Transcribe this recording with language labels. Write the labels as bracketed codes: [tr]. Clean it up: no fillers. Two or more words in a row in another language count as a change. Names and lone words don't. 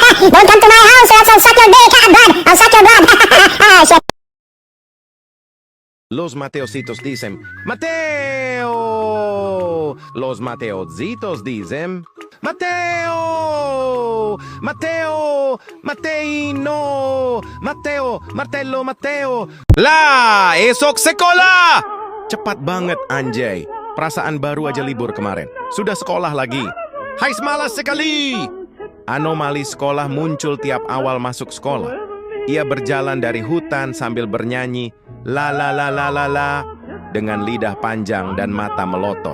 [en] Don't come to my house, or else I'll suck your dick, blood. I'll suck your blood. Shit. [es] Los Mateositos dicen, Mateo. Los Mateositos dicen, Mateo. Mateo. Mateino. Mateo. Martello. Mateo. [id] Lah, esok sekolah. Cepat banget anjay. Perasaan baru aja libur kemarin. Sudah sekolah lagi. Hai semalas sekali. Anomali sekolah muncul tiap awal masuk sekolah. Ia berjalan dari hutan sambil bernyanyi la la la la la la dengan lidah panjang dan mata melotot.